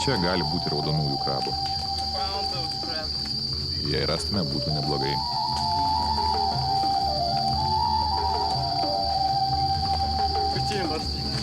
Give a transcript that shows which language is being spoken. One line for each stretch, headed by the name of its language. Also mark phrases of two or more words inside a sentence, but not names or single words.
Lithuanian: Čia gali būti raudonųjų krabų.
English: Found those crabs.
Lithuanian: Jei rastume, būtų neblogai.
Russian: Какие морские?